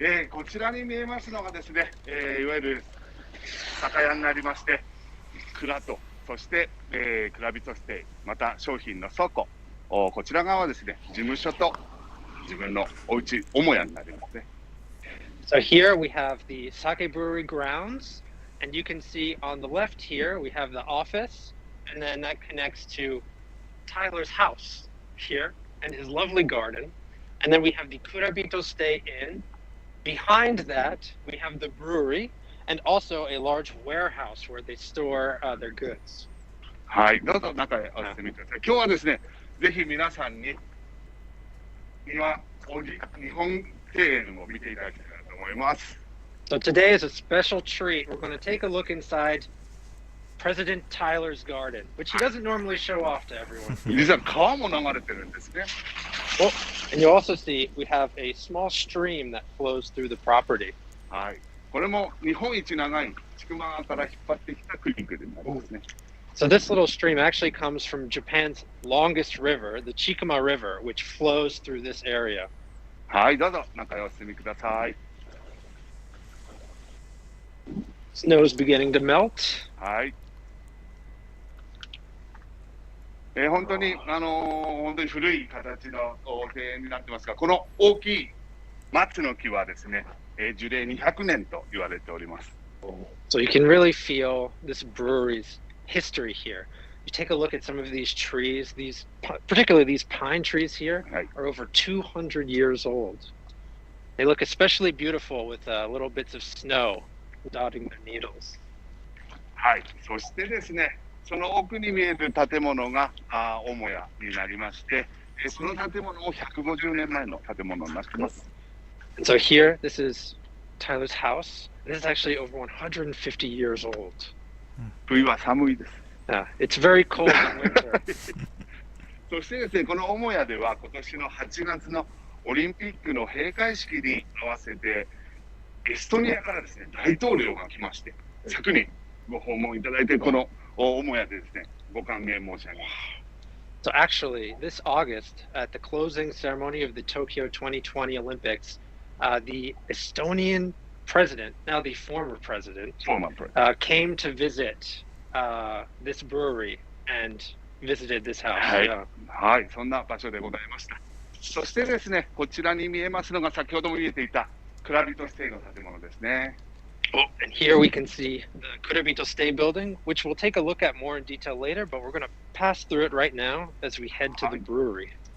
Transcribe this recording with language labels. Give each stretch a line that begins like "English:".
Japanese: こちらに見えますのがですね、いわゆる酒屋になりまして、蔵と、そして、Kurabito Stay、また商品の倉庫、こちら側はですね、事務所と自分のお家、母屋になりますね。
English: So here we have the Sake Brewery grounds, and you can see on the left here we have the office, and then that connects to Tyler's house here and his lovely garden. And then we have the Kurabito Stay Inn. Behind that, we have the brewery and also a large warehouse where they store their goods.
Japanese: はい、どうぞ中へお進みください。今日はですね、ぜひ皆さんに今、日本庭園を見ていただきたいなと思います。
English: So today is a special treat. We're going to take a look inside President Tyler's garden, which he doesn't normally show off to everyone.
Japanese: 実は川も流れてるんですね。
English: Oh, and you also see we have a small stream that flows through the property.
Japanese: はい。これも日本一長い千曲川から引っ張ってきたクリークになりますね。
English: So this little stream actually comes from Japan's longest river, the Chikuma River, which flows through this area.
Japanese: はい、どうぞ中へお進みください。
English: Snow's beginning to melt.
Japanese: はい。本当に本当に古い形の庭園になってますが、この大きい松の木はですね、樹齢200年と言われております。
English: So you can really feel this brewery's history here. You take a look at some of these trees, particularly these pine trees here, are over 200 years old. They look especially beautiful with little bits of snow dotting their needles.
Japanese: はい、そしてですね、その奥に見える建物が母屋になりまして、その建物も150年前の建物になっています。
English: And so here, this is Tyler's house. This is actually over 150 years old.
Japanese: 冬は寒いです。
English: It's very cold in winter.
Japanese: そしてですね、この母屋では今年の8月のオリンピックの閉会式に合わせて、エストニアからですね、大統領が来まして、昨年ご訪問いただいて、この母屋でですね、ご歓迎申し上げます。
English: So actually, this August, at the closing ceremony of the Tokyo 2020 Olympics, the Estonian president, now the former president, came to visit this brewery and visited this house.
Japanese: はい、はい、そんな場所でございました。そしてですね、こちらに見えますのが先ほども見えていたクラビトステイの建物ですね。
English: Oh, and here we can see the Kurubito Stay building, which we'll take a look at more in detail later, but we're going to pass through it right now as we head to the brewery.